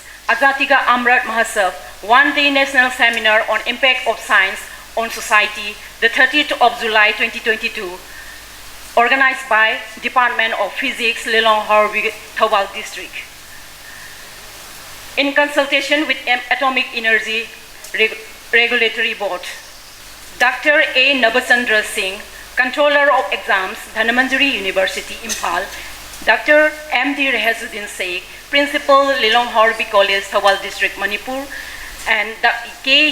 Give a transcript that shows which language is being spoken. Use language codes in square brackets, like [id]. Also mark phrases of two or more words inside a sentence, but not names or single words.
[en] Azadi Ka Amrit Mahotsav, one-day national seminar on impact of science on society, the 30th of July 2022, organized by Department of Physics, Lelong Horbi, Thobal District. In consultation with Atomic Energy Regulatory Board, Dr. A. Nabachandra Singh, Controller of Exams, Dhanmanjari University, Imphal, Dr. M.D. Rehazuddin Sheikh, Principal, Lelong Horbi College, Thobal District, Manipur, and K.